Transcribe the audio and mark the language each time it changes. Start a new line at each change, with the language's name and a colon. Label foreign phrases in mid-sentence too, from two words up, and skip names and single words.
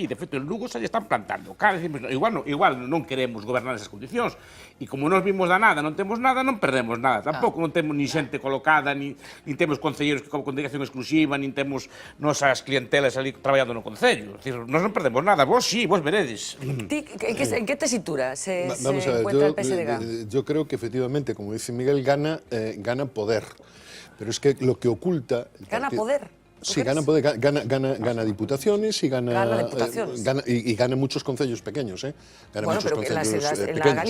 Galician: De feito, en Lugo se lle están plantando. Claro, decimos, igual non queremos gobernar esas condicións, e como non vimos da nada, non temos nada, non perdemos nada. Tampouco non temos ni xente colocada, ni temos concelleiros con dedicación exclusiva, nin temos nosas clientelas ali traballando no concello.
Spanish: Es decir,
Galician: nós non perdemos nada, vos sí, vos veredes.
Spanish: ¿En qué tesitura se ver, encuentra el PSDG? Yo creo que efectivamente, como dice Miguel, gana poder. Pero es que lo que oculta... ¿Gana poder? Sí, gana poder, gana diputaciones y gana muchos concellos pequeños, Gana muchos concellos pequeños.